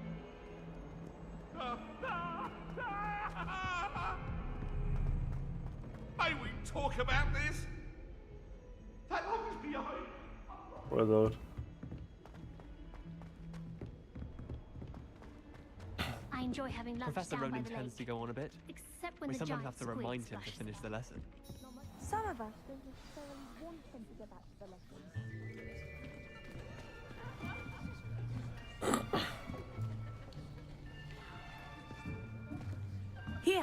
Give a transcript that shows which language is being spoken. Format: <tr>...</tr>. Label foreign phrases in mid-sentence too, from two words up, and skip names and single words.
<en>May we talk about this? That long is behind.</en> <bs>Ovo je dobro.</bs> <en>I enjoy having lunch Professor down by Ronan the tends to lake. go on a bit. Except when We the sometimes giant have to squid remind him to splashes finish the lesson. Some of us don't necessarily want him to go back to the lesson. Here.</en>